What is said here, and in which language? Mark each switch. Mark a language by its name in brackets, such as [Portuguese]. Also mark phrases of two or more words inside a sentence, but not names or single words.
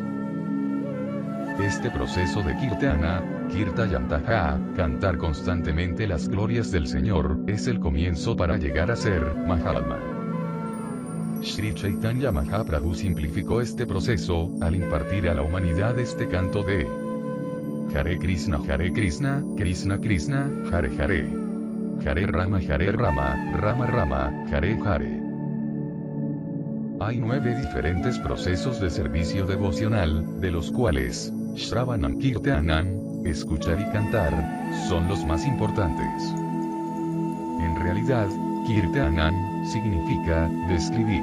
[Spanish] Este proceso de Kirtana, Kirtayantaha, cantar constantemente las glorias del Señor, es el comienzo para llegar a ser Mahatma. Sri Chaitanya Mahaprabhu simplificó este proceso, al impartir a la humanidad este canto de [Sanskrit] Hare Krishna, Krishna Krishna, Hare Hare. Hare Rama, Rama Rama, Hare Hare. [Spanish] Hay 9 diferentes procesos de servicio devocional, de los cuales [Sanskrit] Shravanam Kirtanam, [Spanish] escuchar y cantar, son los más importantes. En realidad, Kirtanam significa describir.